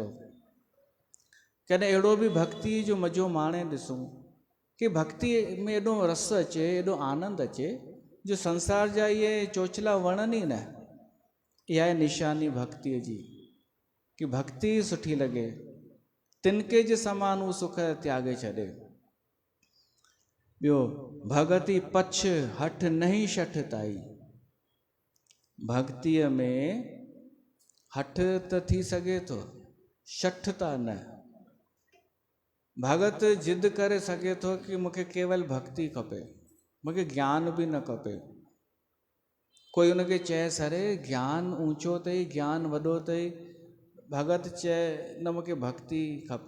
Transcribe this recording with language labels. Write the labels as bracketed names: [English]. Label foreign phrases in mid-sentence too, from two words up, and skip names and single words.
[Sindhi] कॾहिं अहिड़ो बि भक्ति जो मज़ो माणे ॾिसूं कि भक्ति में एॾो रस अचे, एॾो आनंद अचे जो संसार जा इहे चोचला वणनि ई न। इहा आहे निशानी भक्तिअ जी कि भक्ति सुठी लॻे, तिनके जे समान हू सुख त्यागे छॾे। ॿियो [Awadhi] भगति पछ हठ नहीं शठ ताई, [Sindhi] भक्तिअ में हठ त थी सघे थो, शठ त न। भगत जिद करे सघे थो कि मूंखे केवल भक्ति खपे, मूंखे ज्ञान बि न खपे। कोई हुनखे चएसि अरे ज्ञान ऊंचो अथई, ज्ञान वॾो अथई, भगत चए न मूंखे भक्ति खपे।